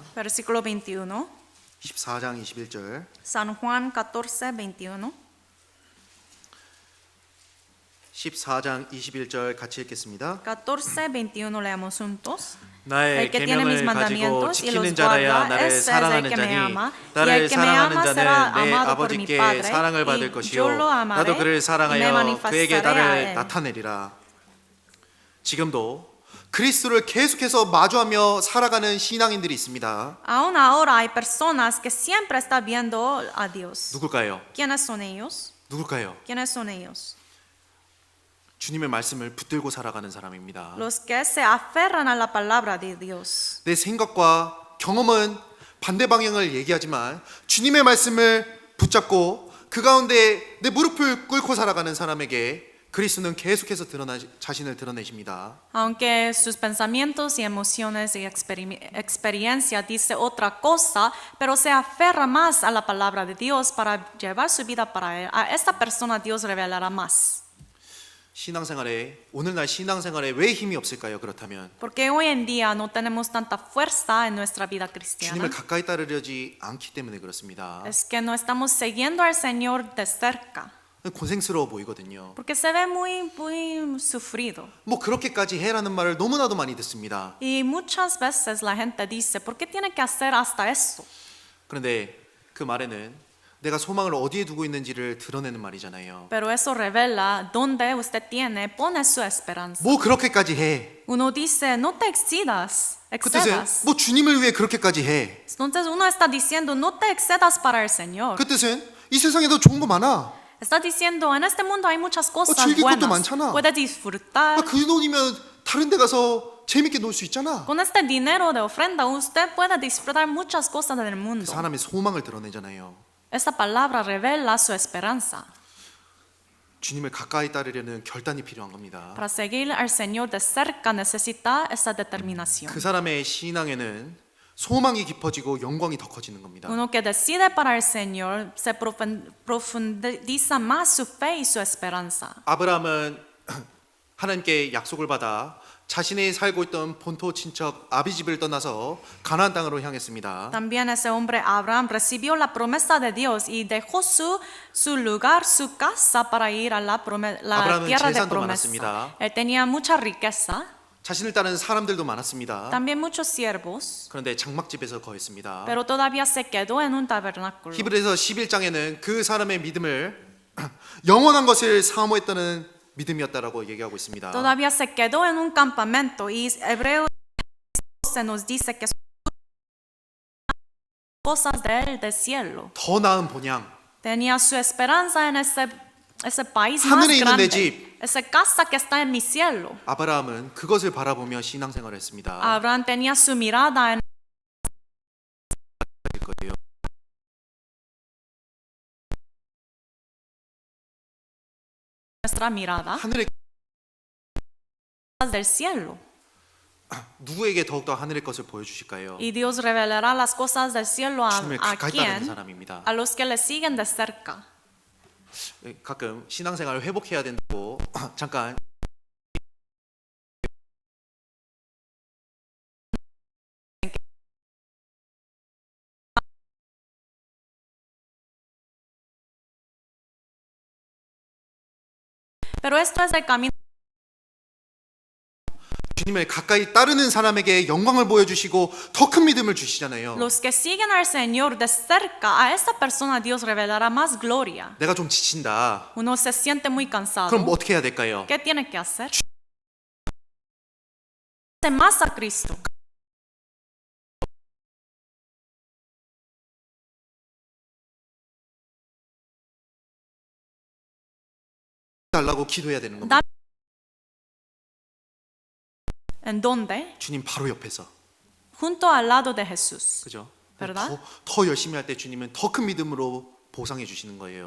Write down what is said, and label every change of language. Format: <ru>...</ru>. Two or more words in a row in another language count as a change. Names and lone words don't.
<es>Versículo 21.</es> <ko>14장 21절.</ko> <es>San Juan 14, 21.</es> <ko>14장 21절 같이 읽겠습니다.</ko> <es>14, 21 leamos juntos.</es> <ko>나의</ko> <es>El que tiene mis</es> <ko>계명을 가지고</ko> <es>mandamientos y los</es> <ko>지키는 자라야</ko> <es>guarda,</es> <ko>나를</ko> <es>ese es el</es> <ko>사랑하는</ko> <es>que me</es> <ko>자니</ko> <es>ama. Y</es> <ko>나를</ko> <es>el que me</es> <ko>사랑하는</ko> <es>ama será</es> <ko>자는 내</ko> <es>amado por mi</es> <ko>아버지께</ko> <es>Padre.</es> <ko>사랑을 받을</ko> <es>Y</es> <ko>것이요</ko> <es>yo lo amaré</es> <ko>나도 그를</ko> <es>y me</es> <ko>사랑하여 그에게</ko> <es>manifestaré a</es> <ko>나를</ko> <es>él.</es> <ko>나타내리라. 지금도 그리스도를 계속해서 마주하며 살아가는 신앙인들이 있습니다.</ko> <es>Aún ahora hay personas que siempre están viendo a Dios.</es> <ko>누굴까요?</ko> <es>¿Quiénes son ellos?</es> <ko>누굴까요?</ko> <es>¿Quiénes son ellos?</es> <ko>주님의 말씀을 붙들고 살아가는 사람입니다.</ko> <es>Los que se aferran a la palabra de Dios.</es> <ko>내 생각과 경험은 반대 방향을 얘기하지만 주님의 말씀을 붙잡고 그 가운데 내 무릎을 꿇고 살아가는 사람에게 그리스도는 계속해서 자신을 드러내십니다.</ko> <es>Aunque sus pensamientos y emociones y experiencia dice otra cosa, pero se aferra más a la palabra de Dios para llevar su vida para él. A esta persona Dios revelará más.</es> <ko>신앙생활에 오늘날 신앙생활에 왜 힘이 없을까요? 그렇다면</ko> <es>Porque hoy en día no tenemos tanta fuerza en nuestra vida cristiana.</es> <ko>주님을 가까이 따르려지 않기 때문에 그렇습니다.</ko> <es>Es que no estamos siguiendo al Señor de cerca.</es> <ko>고생스러워 보이거든요.</ko> <es>Porque se ve muy sufrido.</es> <ko>뭐 그렇게까지 해라는 말을 너무나도 많이 듣습니다.</ko> <es>Y muchas veces la gente dice, ¿por qué tiene que hacer hasta eso?</es> <ko>그런데 그 말에는 내가 소망을 어디에 두고 있는지를 드러내는 말이잖아요.</ko> <es>Pero eso revela dónde usted pone su esperanza.</es> <ko>뭐 그렇게까지 해.</ko> <es>Uno dice, no te excedas.</es> <ko>그 뜻은 뭐 주님을 위해 그렇게까지 해.</ko> <es>Entonces uno está diciendo, no te excedas para el Señor.</es> <ko>그 뜻은 이 세상에 더 좋은 거 많아.</ko> <es>Está diciendo, en este mundo hay muchas cosas</es> <ko>즐길 것도</ko> <es>buenas.</es> <ko>많잖아.</ko> <es>Puedes disfrutar.</es> <ko>그 돈이면 다른 데 가서 재밌게 놀 수 있잖아.</ko> <es>Con este dinero de ofrenda, usted puede disfrutar muchas cosas del mundo.</es> <ko>사람의 소망을 드러내잖아요.</ko> <es>Esta palabra revela su esperanza.</es> <ko>주님을 가까이 따르려는 결단이 필요한 겁니다.</ko> <es>Para seguir al Señor de cerca necesita esa determinación.</es> <ko>그 사람의 신앙에는 소망이 깊어지고 영광이 더 커지는 겁니다.</ko> <es>Uno que decide para el Señor se profundiza más su fe y su esperanza.</es> <ko>아브라함은 하나님께 약속을 받아 자신이 살고 있던 본토 친척 아비집을 떠나서 가나안 땅으로 향했습니다.</ko> <es>También ese hombre Abraham recibió la promesa de Dios y dejó su lugar, su casa para ir a la</es> <ko>아브라함은</ko> <es>tierra de</es> <ko>재산도</ko> <es>promesa.</es> <ko>많았습니다.</ko> <es>Él tenía mucha riqueza,</es> <ko>자신을 따르는 사람들도 많았습니다.</ko> <es>también muchos siervos,</es> <ko>그런데 장막집에서 거했습니다.</ko> <es>pero todavía se quedó en un tabernáculo.</es> <ko>히브리서 11장에는 그 사람의 믿음을 영원한 것을 사모했다는 믿음이었다라고 얘기하고 있습니다.</ko> <es>Todavía se quedó en un campamento y Hebreos se nos dice que son cosas del cielo.</es> <ko>더 나은 본향,</ko> <es>Tenía su esperanza en ese país más</es> <ko>하늘에 있는 내</ko> <es>grande,</es> <ko>집.</ko> <es>esa casa que está en mi cielo.</es> <ko>아브라함은 그것을 바라보며 신앙생활을 했습니다.</ko> <es>Abraham tenía su mirada en</es> <ko>거예요.</ko> <es>nuestra mirada</es> <ko>하늘의</ko> <es>del cielo.</es> <ko>누구에게 더욱더 하늘의 것을 보여주실까요?</ko> <es>Y Dios revelará las cosas del cielo</es> <ko>주님을</ko> <es>a</es> <ko>가까이 따르는</ko> <es>quién,</es> <ko>사람입니다.</ko> <es>a los que le siguen de cerca.</es> <ko>가끔 신앙생활을 회복해야 된다고 잠깐</ko> <es>Pero esto es el camino.</es> <ko>주님을 가까이 따르는 사람에게 영광을 보여주시고 더 큰 믿음을 주시잖아요.</ko> <es>Los que siguen al Señor de cerca, a esta persona Dios revelará más gloria.</es> <ko>내가 좀 지친다.</ko> <es>Uno se siente muy cansado.</es> <ko>그럼 뭐 어떻게 해야 될까요?</ko> <es>¿Qué tiene que hacer? Hace más a Cristo.</es> <ko>달라고 기도해야 되는 겁니다.</ko> <es>¿En dónde?</es> <ko>주님 바로 옆에서.</ko> <es>Junto al lado de Jesús.</es> <ko>그죠?</ko> <es>¿verdad?</es> <ko>더 열심히 할 때 주님은 더 큰 믿음으로 보상해 주시는 거예요.</ko>